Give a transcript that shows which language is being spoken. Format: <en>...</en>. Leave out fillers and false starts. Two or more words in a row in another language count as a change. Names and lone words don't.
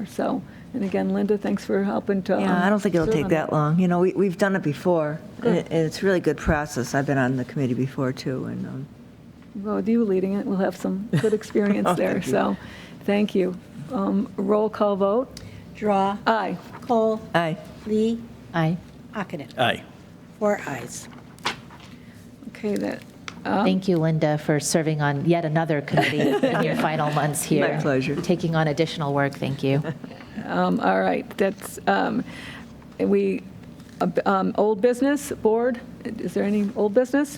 <en>So, and again, Linda, thanks for helping to. Yeah, I don't think it'll serve take on that long. You know, we've done it before, Good. and it's a really good process. I've been on the committee before, too, and Well, with you leading it, we'll have some good experience there. Thank you. So, thank you. Roll call vote. Drawe. Aye. Kohl. Aye. Lee. Aye. Ockenden. Aye. 4 ayes. Okay, that. Thank you, Linda, for serving on yet another committee in your final months here. My pleasure. Taking on additional work. Thank you. All right, that's, old business, board, is there any old business?</en>